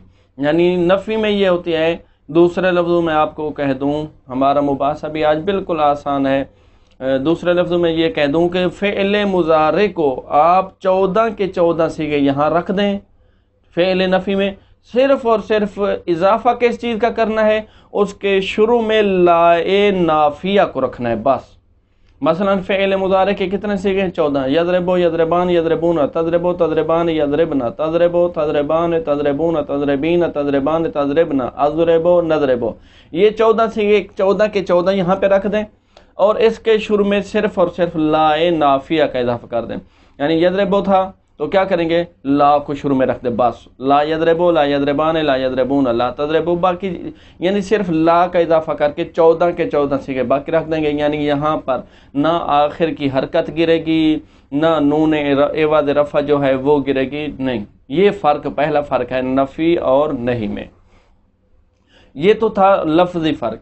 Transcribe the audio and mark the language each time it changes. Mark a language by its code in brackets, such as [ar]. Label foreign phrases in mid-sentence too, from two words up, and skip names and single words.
[ur] یعنی نفی میں یہ ہوتی ہے، دوسرے لفظوں میں آپ کو کہہ دوں، ہمارا مباحثہ بھی آج بالکل آسان ہے، دوسرے لفظوں میں یہ کہہ دوں کہ فعل مضارع کو آپ 14 کے 14 صیغے یہاں رکھ دیں، فعل نفی میں صرف اور صرف اضافہ کس چیز کا کرنا ہے؟ اس کے شروع میں لا نافیہ کو رکھنا ہے بس۔ مثلا فعل مضارع کے کتنے صیغے ہیں؟ [ar] 14۔ یضربو، یضربان، یضربون، تضربو، تضربان، یضربنا، تضربو، تضربان، تضربون، تضربین، تضربان، تضربنا، اضربو، نضربو، [ur] یہ 14 صیغے 14 کے 14 یہاں پہ رکھ دیں، اور اس کے شروع میں صرف اور صرف لا نافیہ کا اضافہ کر دیں۔ یعنی یضربو تھا تو کیا کریں گے؟ لا کو شروع میں رکھ دیں بس، [ar] لا یضربو، لا یضربان، لا یضربون، لا تضربو، [ur] باقی یعنی صرف لا کا اضافہ کر کے 14 کے 14 صیغے باقی رکھ دیں گے۔ یعنی یہاں پر نہ آخر کی حرکت گرے گی، نہ نون عوض رفع جو ہے وہ گرے گی، نہیں۔ یہ فرق، پہلا فرق ہے نفی اور نہیں میں۔ یہ تو تھا لفظی فرق۔